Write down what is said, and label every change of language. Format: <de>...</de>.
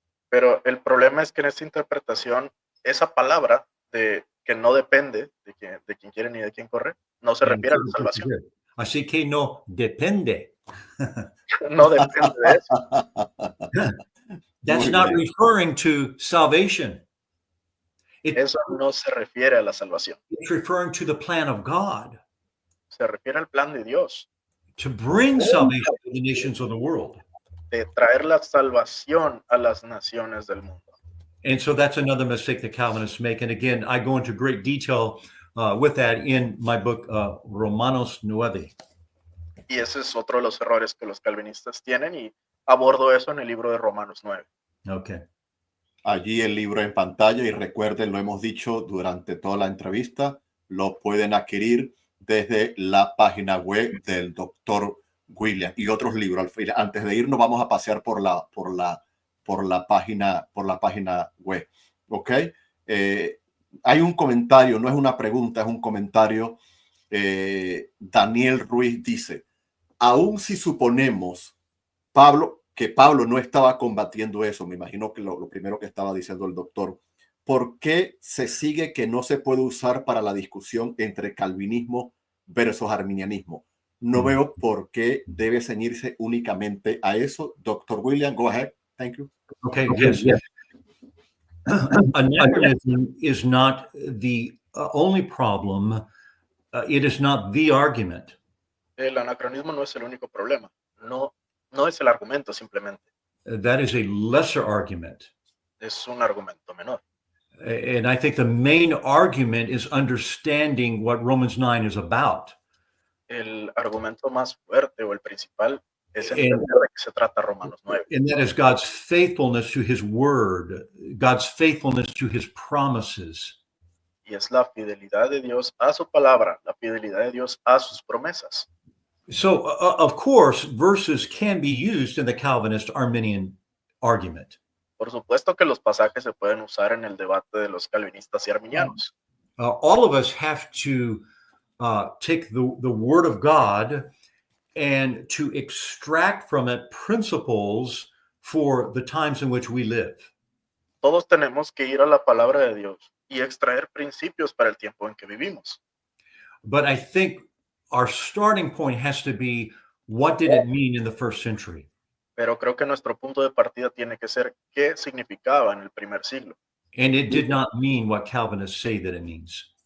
<es>Pero el problema es que en esta interpretación, esa palabra de que no depende de quien quiere ni de quien corre, no se refiere a la salvación. Así que no depende. No depende de eso.</es> <en>That's not referring to salvation.</en> <es>Eso no se refiere a la salvación.</es> <en>It's referring to the plan of God</en> <es>Se refiere al plan de Dios,</es> <en>to bring salvation to the nations of the world.</en> <es>de traer la salvación a las naciones del mundo.</es> <en>And so that's another mistake that Calvinists make. And again, I go into great detail with that in my book, Romanos 9.</en> <es>Y ese es otro de los errores que los calvinistas tienen y abordo eso en el libro de Romanos 9.</es> <en>Okay.</en> <es>Allí el libro en pantalla y recuerden, lo hemos dicho durante toda la entrevista, lo pueden adquirir desde la página web del doctor William y otros libros. Antes de irnos vamos a pasear por la página web. ¿Ok? Hay un comentario, no es una pregunta, es un comentario. Daniel Ruiz dice, aun si suponemos que Pablo no estaba combatiendo eso, me imagino que lo primero que estaba diciendo el doctor, ¿por qué se sigue que no se puede usar para la discusión entre calvinismo versus arminianismo? No veo por qué debe ceñirse únicamente a eso.</es> <en>Dr. William, go ahead. Thank you. Okay, yes. Anachronism is not the only problem. It is not the argument.</en> <es>El anacronismo no es el único problema. No es el argumento simplemente.</es> <en>That is a lesser argument.</en> <es>Es un argumento menor.</es> <en>And I think the main argument is understanding what Romans 9 is about.</en> <es>El argumento más fuerte o el principal es entender de qué se trata Romanos 9.</es> <en>And that is God's faithfulness to his word, God's faithfulness to his promises.</en> <es>Y es la fidelidad de Dios a su palabra, la fidelidad de Dios a sus promesas.</es> <en>So, of course, verses can be used in the Calvinist Arminian argument.</en> <es>Por supuesto que los pasajes se pueden usar en el debate de los calvinistas y arminianos.</es> <en>All of us have to take the word of God and to extract from it principles for the times in which we live.</en> <es>Todos tenemos que ir a la palabra de Dios y extraer principios para el tiempo en que vivimos.</es> <en>But I think our starting point has to be, what did it mean in the first century?</en> <es>Pero creo que nuestro punto de partida tiene que ser qué significaba en el primer siglo.</es> <en>And it did not mean what Calvinists say that it means.</en>